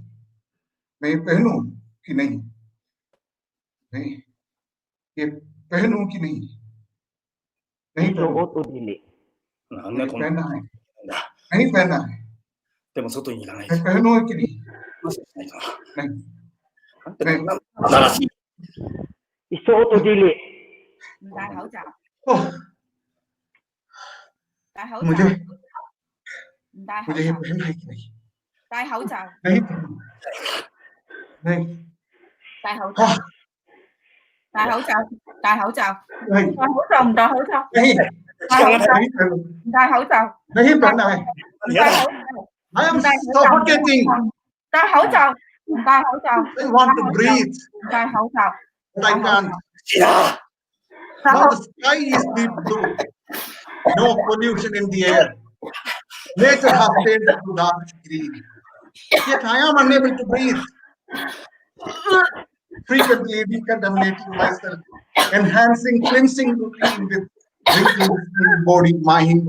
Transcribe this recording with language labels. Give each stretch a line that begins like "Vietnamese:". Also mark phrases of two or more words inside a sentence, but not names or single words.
Hindi: मैं पहनूं कि नहीं, नहीं ये पहनूं कि नहीं, नहीं पहनना है, नहीं पहनना है,
Japanese: でも外に行かない。
Hindi: मैं पहनूं कि नहीं, नहीं, नहीं,
Japanese: 新しい
Cebuano: isuot o dili?
Cantonese: 戴口罩， Oh, 戴口罩，
Hindi: मुझे
Cantonese: 唔戴口
Hindi: मुझे ये
Cantonese: 罩，
Hindi: पहनना है कि नहीं?
Cantonese: 戴口罩，
Hindi: नहीं पहनूं। नहीं
Cantonese: 戴口罩，
Hindi: हाँ
Cantonese: 戴口罩，戴口罩，
Hindi: नहीं
Cantonese: 戴口罩唔戴口罩，
Hindi: नहीं
Cantonese: 戴口罩
Hindi: नहीं पहनूं।
Cantonese: 唔戴口罩，
Hindi: नहीं पहनना है।
Cantonese: 唔戴口罩，
English: I
Cantonese: 唔
English: am
Cantonese: 戴口罩，
English: suffocating.
Cantonese: 戴口罩，唔戴口罩，
English: I want to breathe,
Cantonese: 唔戴口罩，
English: but I can't.
Cantonese: 戴
English: Now
Cantonese: 口
English: the sky is deep blue. No pollution in the air. Nature has faded to dark green. Yet I am unable to breathe. Frequently decontaminating myself, enhancing cleansing routine with wrinkles in body, mind.